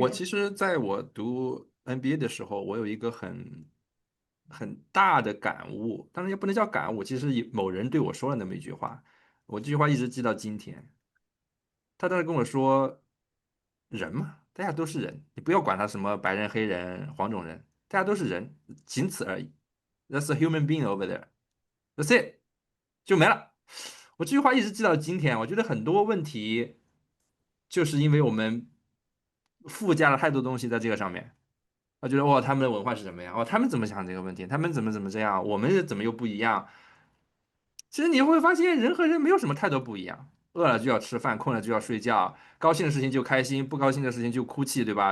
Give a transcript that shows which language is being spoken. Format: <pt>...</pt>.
<zh>我其实在我读 NBA 的时候，我有一个很大的感悟，当然也不能叫感悟，其实某人对我说了那么一句话，我这句话一直记到今天。他当时跟我说，人嘛，大家都是人，你不要管他什么白人、黑人、黄种人，大家都是人，仅此而已。</zh> <en>That's a human being over there. That's it，</en> <zh>就没了。我这句话一直记到今天，我觉得很多问题就是因为我们附加了太多东西在这个上面。我觉得他们的文化是什么样？他们怎么想这个问题？他们怎么这样？我们怎么又不一样？其实你会发现，人和人没有什么太多不一样。饿了就要吃饭，困了就要睡觉，高兴的事情就开心，不高兴的事情就哭泣，对吧？</zh>